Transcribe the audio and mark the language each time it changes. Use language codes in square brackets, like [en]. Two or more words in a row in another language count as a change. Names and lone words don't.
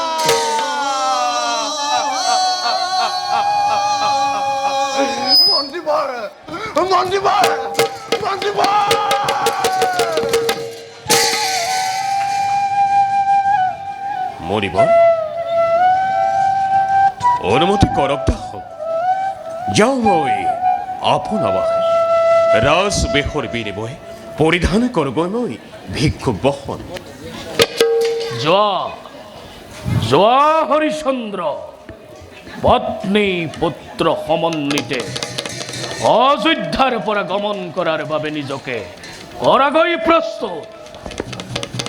[as] মন্ত্ৰীবৰ মণিবর, অনুমতি করক দাহ। যাও মই আপন আবাহে রাজ বেহর বিনিময়ে পরিধান করগৈ মই ভিক্ষুক বহন। যোৱা হৰিচন্দ্ৰ, পত্নী পুত্ৰ সমন্বিতে অযোধ্যাৰ পৰা গমন কৰাৰ বাবে নিজকে কৰাগৈ প্ৰস্তুত।